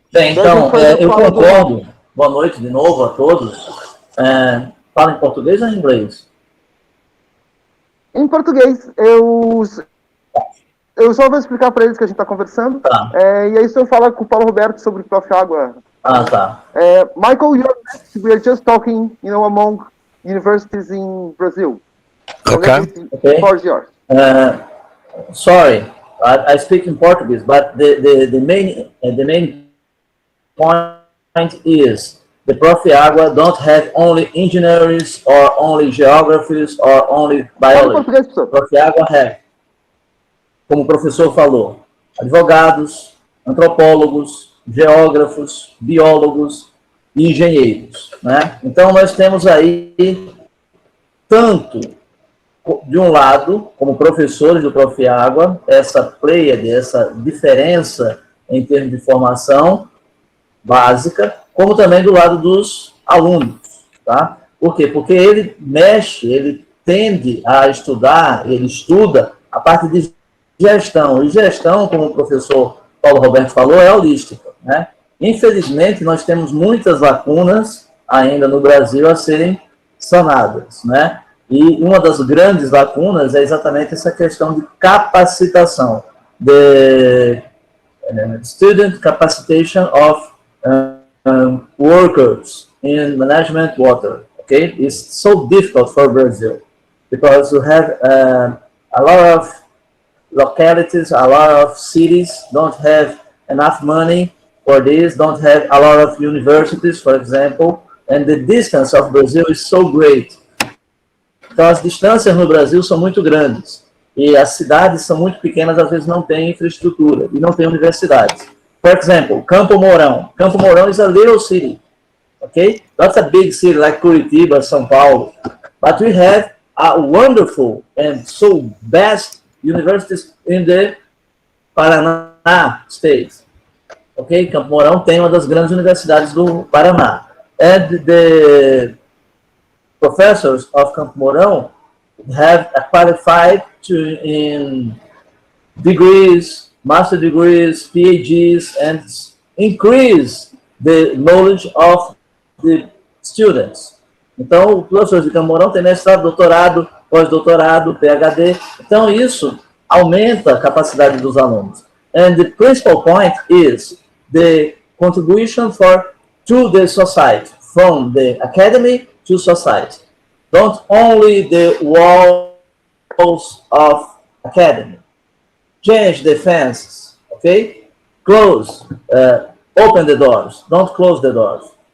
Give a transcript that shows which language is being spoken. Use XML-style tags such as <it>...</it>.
<pt>Bem, então, eu concordo. Boa noite de novo a todos. Fala em português ou em inglês? Em português. Eu só vou explicar para eles que a gente está conversando. Tá. E aí, se eu falar com o Paulo Roberto sobre o Prof. Água. Tá.</pt> <en>Michael, we are just talking, among universities in Brazil. Okay. The floor is yours. Sorry, I speak in Portuguese, but the main point is the Prof. Água don't have only engineers or only geographers or only biology. Prof.</en> <pt>Água have, como o professor falou, advogados, antropólogos, geógrafos, biólogos e engenheiros, né? Então nós temos aí tanto de um lado, como professores do Prof. Água, essa pleiade, essa diferença em termos de formação básica, como também do lado dos alunos, tá? Por quê? Porque ele ele tende a estudar, ele estuda a parte de gestão, e gestão, como o professor Paulo Roberto falou, é holística, né? Infelizmente, nós temos muitas lacunas ainda no Brasil a serem sanadas, né? E uma das grandes lacunas é exatamente essa questão de capacitação,</pt> <en>the student capacitation of workers in management water. Okay, it's so difficult for Brazil because you have a lot of localities, a lot of cities don't have enough money for this, don't have a lot of universities, for example, and the distance of Brazil is so great.</en> <pt>Então, as distâncias no Brasil são muito grandes e as cidades são muito pequenas, às vezes não têm infraestrutura e não têm universidades.</pt> <en>For example, Campo Mourão. Campo Mourão is a little city, okay? Not a big city like Curitiba, São Paulo, but we have a wonderful and so best universities in the Paraná state. Okay?</en> <pt>Campo Mourão tem uma das grandes universidades do Paraná.</pt> <en>And the professors of Campo Mourão have qualified in degrees, master degrees, PhDs, and increase the knowledge of the students.</en> <pt>Então, os professores de Campo Mourão têm mestrado, doutorado, pós-doutorado, PhD. Então, isso aumenta a capacidade dos alunos.</pt> <en>And the principal point is the contribution to the society, from the academy to society. Don't only the walls of academy. Change the fences, okay? Close, open the doors. Don't close the doors.</en>